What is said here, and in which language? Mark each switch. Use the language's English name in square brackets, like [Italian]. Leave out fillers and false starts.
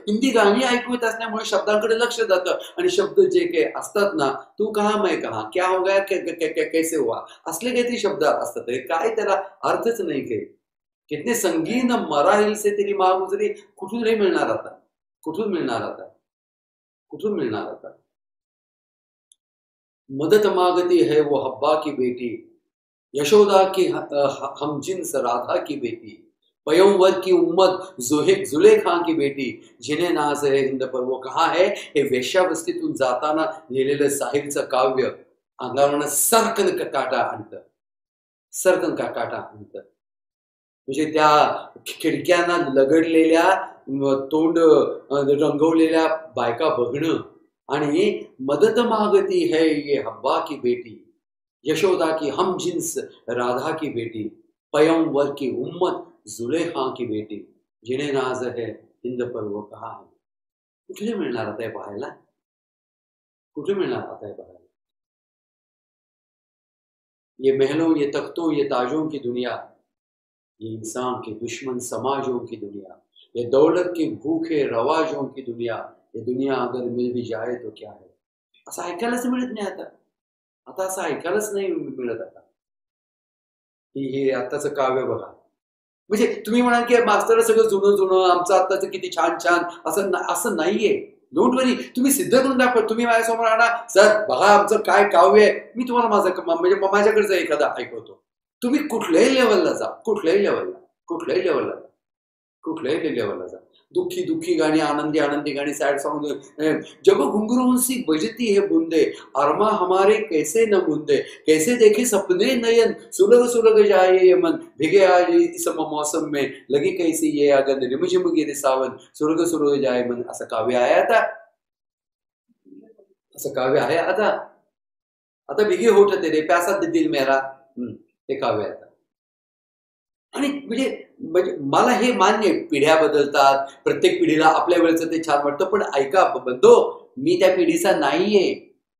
[Marathi] हिंदी गाणी ऐकू येत असल्यामुळे शब्दांकडे लक्ष जातं, आणि शब्द जे काही असतात ना, [Hindi] तू कहा मैं कहा, क्या हो गया कैसे हुआ, [Marathi] असले काहीतरी शब्द असतात, काय त्याला अर्थच नाही काही. [Hindi] कितने संगीन मराहिल से तेरी माँ गुजरी, [Marathi] कुठून नाही मिळणार आता, कुठून मिळणार आता, कुठून मिळणार आता. [Hindi] मदद मांगती है वो हब्बा की बेटी, यशोदा की हम जिन्स राधा की बेटी, पयंवर की उम्मत जुलेखा की बेटी, जिने नाज है हिंद पर वो कहाँ है. [Marathi] हे वेश्यावस्तीतून जाताना लिहिलेलं साहिलचं काव्य अंगावरनं सरकन काटा आणतं, सरकन काटा आणतं. म्हणजे त्या खिडक्यांना लगडलेल्या, तोंड रंगवलेल्या बायका बघणं, आणि [Hindi] मदत मागती है ये हब्बा की बेटी, यशोदा की हम जिन्स राधा की बेटी, पयंवर की उम्मत जुलेखा की बेटी, जिने नाज है हिंद पर वो कहा है. [Marathi] कुठे मिळणार आता हे पाहायला, कुठे मिळणार आता हे पाहायला. [Hindi] ये महलों ये तख्तों ये ताजों की दुनिया, ये इंसान के दुश्मन समाजों की दुनिया, ये दौलत के भूखे रवाजों की दुनिया, ये दुनिया अगर मिल भी जाए तो क्या है. [Marathi] असं ऐकायलाच मिळत नाही आता, आता असं ऐकायलाच नाही मिळत आता. हे आताचं काव्य बघा, म्हणजे तुम्ही म्हणाल की मास्तर सगळं जुनं जुनं, आमचं आत्ताचं किती छान छान, असं नाहीये. [English] don't worry, [Marathi] तुम्ही सिद्ध करून दाखवा. तुम्ही माझ्यासमोर आणा, सर बघा आमचं काय काव्य आहे, मी तुम्हाला म्हणजे माझ्याकडचं एखादा ऐकवतो. तुम्ही कुठल्याही लेवलला जा, कुठल्याही लेवलला, कुठल्याही लेवलला जा, कुठल्याही लेवलला जा. दुःखी दुःखी गाणी, आनंदी आनंदी गाणी, [English] sad song, [Hindi] जब घुंघरू सी बजती है बूंदे, अरमा हमारे कैसे न बूंदे, कैसे देखे सपने नयन, सुलग सुलग जाए ये मन, भिगे आज इस मौसम में, लगी कैसी ये अगन, रिमझिम गिरे सावन, सुलग सुलग जाए मन. [Marathi] असं काव्य आहे आता, असं काव्य आहे आता. [Hindi] आता भिगे होठ तेरे प्यासा दिल मेरा, [Marathi] हे काव्य आता. आणि म्हणजे मला हे मान्य, पिढ्या बदलतात, प्रत्येक पिढीला आपल्या वेळेचं ते छान वाटतं, पण ऐका बंधो, मी त्या पिढीचा नाहीये.